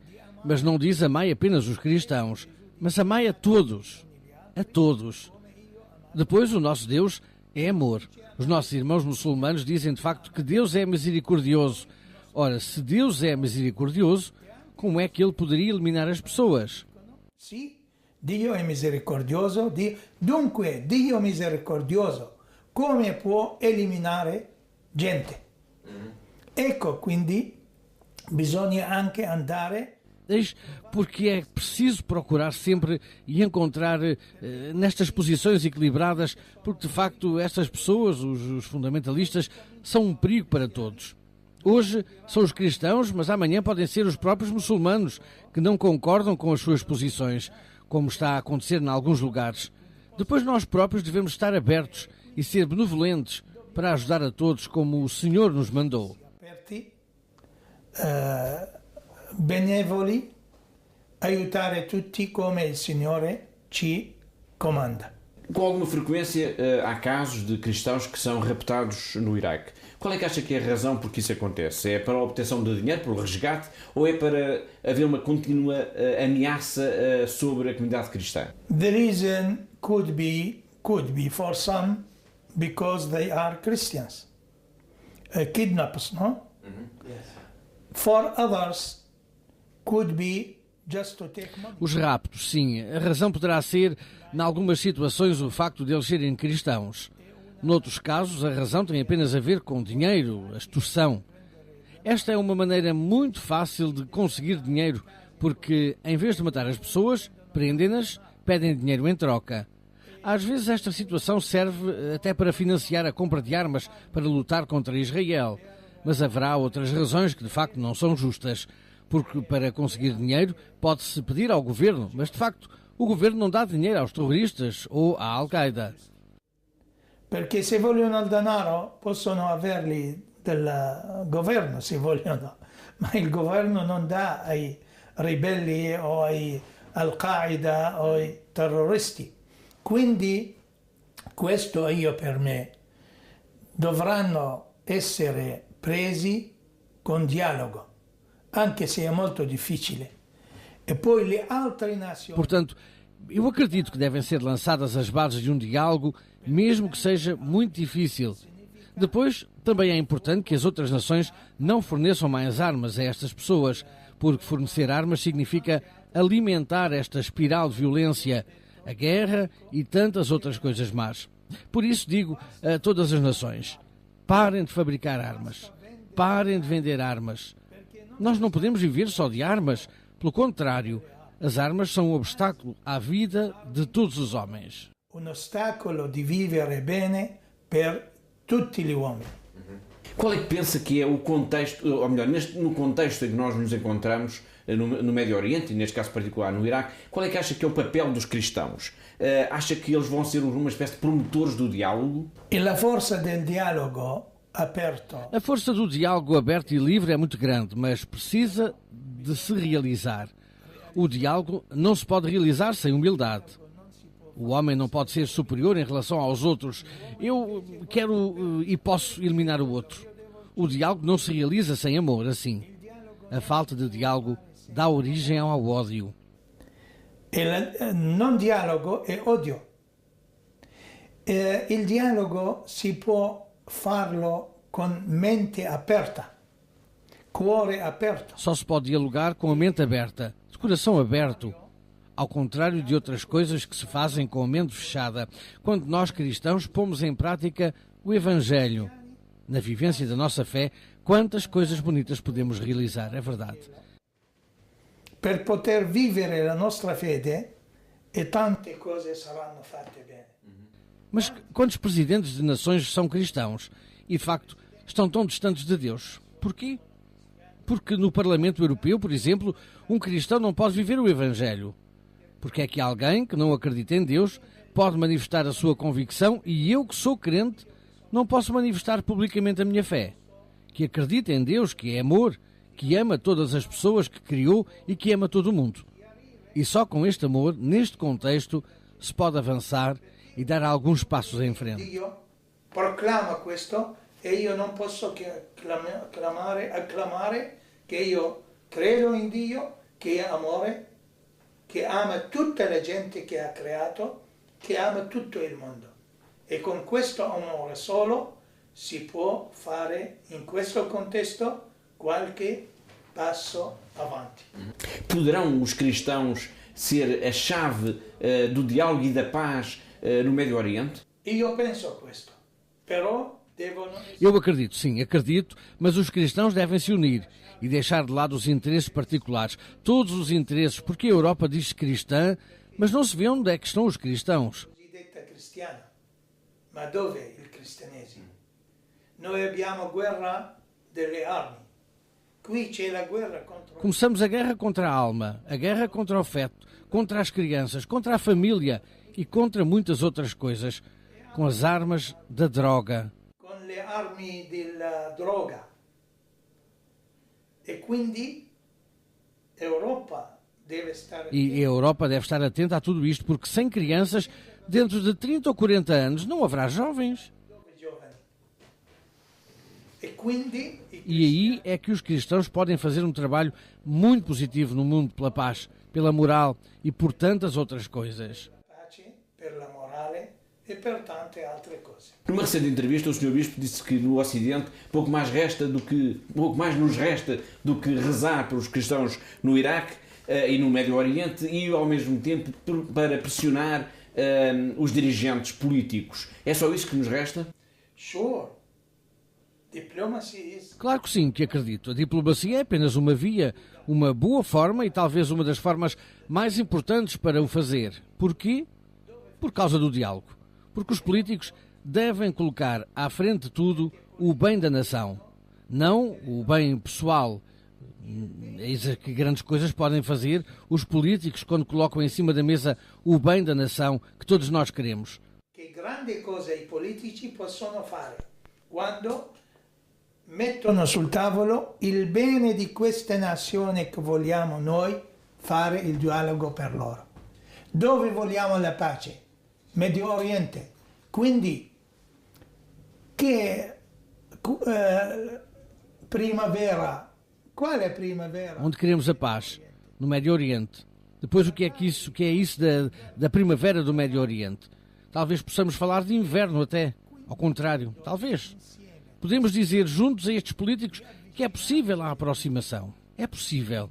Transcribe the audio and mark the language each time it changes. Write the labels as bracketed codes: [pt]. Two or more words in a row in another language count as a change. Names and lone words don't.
[pt] Mas não diz amai apenas os cristãos, mas amai a todos. A todos. Depois, o nosso Deus é amor. Os nossos irmãos muçulmanos dizem de facto que Deus é misericordioso. Ora, se Deus é misericordioso, como é que Ele poderia eliminar as pessoas? Sim, [it] Dio è misericordioso. Dunque, Dio misericordioso, come può eliminare gente? Ecco, quindi bisogna anche andare. [pt] Eis porque é preciso procurar sempre e encontrar nestas posições equilibradas, porque de facto estas pessoas, os fundamentalistas, são um perigo para todos. Hoje são os cristãos, mas amanhã podem ser os próprios muçulmanos que não concordam com as suas posições, como está a acontecer em alguns lugares. Depois nós próprios devemos estar abertos e ser benevolentes para ajudar a todos como o Senhor nos mandou. [it] Benevoli, aiutare tutti come il Signore ci comanda. [pt] Com alguma frequência há casos de cristãos que são raptados no Iraque. Qual é que acha que é a razão por que isso acontece? É para a obtenção de dinheiro, para o resgate, ou é para haver uma contínua ameaça sobre a comunidade cristã? [en] The reason could be for some because they are Christians. Kidnappers, no? Yes. For others could be just to take money. [pt] Os raptos, sim. A razão poderá ser, em algumas situações, o facto de eles serem cristãos. Noutros casos, a razão tem apenas a ver com dinheiro, a extorsão. Esta é uma maneira muito fácil de conseguir dinheiro, porque, em vez de matar as pessoas, prendem-nas, pedem dinheiro em troca. Às vezes esta situação serve até para financiar a compra de armas para lutar contra Israel. Mas haverá outras razões que de facto não são justas, porque para conseguir dinheiro pode-se pedir ao governo, mas de facto o governo não dá dinheiro aos terroristas ou à Al-Qaeda. [it] Perché se vogliono il denaro possono averli del governo, se vogliono, ma il governo non dà ai ribelli o ai Al-Qaeda o ai terroristi. Quindi questo per me dovranno essere presi con dialogo, anche se è molto difficile. E poi le altre nazioni. [pt] Portanto, eu acredito que devem ser lançadas as bases de um diálogo, mesmo que seja muito difícil. Depois, também é importante que as outras nações não forneçam mais armas a estas pessoas, porque fornecer armas significa alimentar esta espiral de violência, a guerra e tantas outras coisas más. Por isso digo a todas as nações: parem de fabricar armas, parem de vender armas. Nós não podemos viver só de armas, pelo contrário, as armas são um obstáculo à vida de todos os homens. [it] Un ostacolo di vivere bene per tutti gli uomini. [pt] Qual é que pensa que é o contexto, ou melhor, no contexto em que nós nos encontramos no Médio Oriente, e neste caso particular no Iraque, qual é que acha que é o papel dos cristãos? Acha que eles vão ser uma espécie de promotores do diálogo? [it] E la forza del dialogo aperto. [pt] A força do diálogo aberto e livre é muito grande, mas precisa de se realizar. O diálogo não se pode realizar sem humildade. O homem não pode ser superior em relação aos outros. Eu quero e posso eliminar o outro. O diálogo não se realiza sem amor, assim. A falta de diálogo dá origem ao ódio. [it] Il non dialogo è odio. Il dialogo si può farlo con mente aperta, cuore aperto. [pt] Só se pode dialogar com a mente aberta, de coração aberto, ao contrário de outras coisas que se fazem com a mente fechada, quando nós cristãos pomos em prática o Evangelho. Na vivência da nossa fé, quantas coisas bonitas podemos realizar, é verdade. [it] Per poter vivere la nostra fede e tante cose saranno fatte bene. [pt] Mas quantos presidentes de nações são cristãos e, de facto, estão tão distantes de Deus? Porquê? Porque no Parlamento Europeu, por exemplo, um cristão não pode viver o Evangelho. Porque é que alguém que não acredita em Deus pode manifestar a sua convicção e eu, que sou crente, não posso manifestar publicamente a minha fé? Que acredita em Deus, que é amor, que ama todas as pessoas que criou e que ama todo o mundo. E só com este amor, neste contexto, se pode avançar e dar alguns passos em frente. [it] Dio proclama questo e io non posso che acclamare che io credo in Dio, che è amore, che ama tutta la gente che ha creato, che ama tutto il mondo. E con questo amore solo si può fare in questo contesto qualche passo avanti. [pt] Poderão os cristãos ser a chave do diálogo e da paz no Médio Oriente? [it] Io penso questo, però devono... [pt] Eu acredito, sim, acredito, mas os cristãos devem se unir e deixar de lado os interesses particulares, todos os interesses, porque a Europa diz-se cristã, mas não se vê onde é que estão os cristãos. [it] Cosiddetta cristiana, ma dove è il cristianesimo? Noi abbiamo guerra delle armi. Qui c'è la guerra contro... [pt] Começamos a guerra contra a alma, a guerra contra o feto, contra as crianças, contra a família e contra muitas outras coisas, com as armas da droga. [it] con le armi della droga. E quindi Europa deve stare... [pt] E a Europa deve estar atenta a tudo isto, porque sem crianças, dentro de 30 ou 40 anos, não haverá jovens. [it] giovani. E quindi [pt] E aí é que os cristãos podem fazer um trabalho muito positivo no mundo pela paz, pela moral e por tantas outras coisas. [it] pace per la morale e per tante altre cose. [pt] Numa recente entrevista, o Sr. Bispo disse que no Ocidente pouco mais nos resta do que rezar pelos cristãos no Iraque e no Médio Oriente e, ao mesmo tempo, para pressionar os dirigentes políticos. É só isso que nos resta? [en] Sure. Diplomacy is... [pt] Claro que sim, que acredito. A diplomacia é apenas uma via, uma boa forma e talvez uma das formas mais importantes para o fazer. Porquê? Por causa do diálogo. Porque os políticos devem colocar à frente de tudo o bem da nação, não o bem pessoal. Eis que grandes coisas podem fazer os políticos quando colocam em cima da mesa o bem da nação que todos nós queremos. [it] Che grandi cose i politici possono fare quando mettono sul tavolo il bene di queste nazioni che vogliamo noi fare il dialogo per loro. Dove vogliamo la pace? Medio Oriente. Quindi che primavera, quale primavera? [pt] Onde queremos a paz? No Médio Oriente. Depois o que é isso da primavera do Médio Oriente? Talvez possamos falar de inverno até. Ao contrário, talvez. Podemos dizer juntos a estes políticos que é possível a aproximação. É possível.